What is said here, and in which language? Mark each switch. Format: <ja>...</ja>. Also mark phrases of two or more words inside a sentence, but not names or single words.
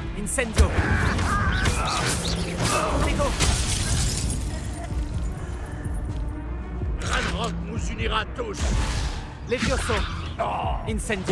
<fr>Incendio. Protego. Ranrock nous unira tous. Levioso. Incendio.</fr>